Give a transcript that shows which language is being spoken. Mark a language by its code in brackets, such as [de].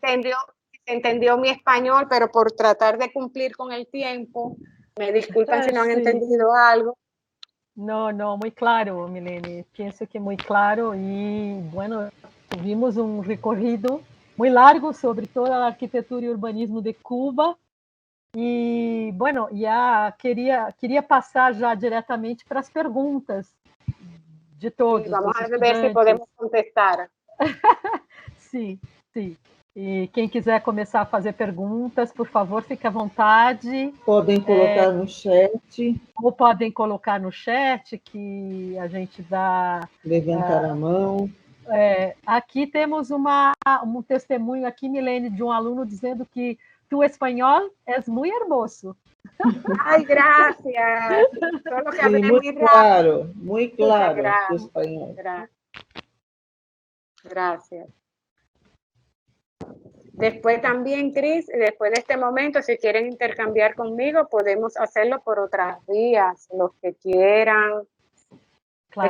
[es] si se entendió mi español, pero por tratar de cumplir con el tiempo, me disculpan si no han entendido algo. No, muy claro, Milene. Pienso que muy claro y, bueno, tuvimos un recorrido muy largo sobre toda la arquitectura y urbanismo de Cuba. [pt] E, bueno, já queria passar já diretamente para as perguntas de todos. [es] Vamos dos a ver se podemos contestar. [pt] Sim, sim. E quem quiser começar a fazer perguntas, por favor, fique à vontade. Podem colocar no chat. Ou podem colocar no chat, que a gente dá... Levantar a mão. Aqui temos um testemunho aqui, Milene, de um aluno dizendo que tu espanhol és muito hermoso. [es] Ai, gracias. Solo que hablé muy claro, muy claro tu español. Gracias. Después también, Cris, después de este momento, si quieren intercambiar conmigo, podemos hacerlo por otras vías, los que quieran. Claro.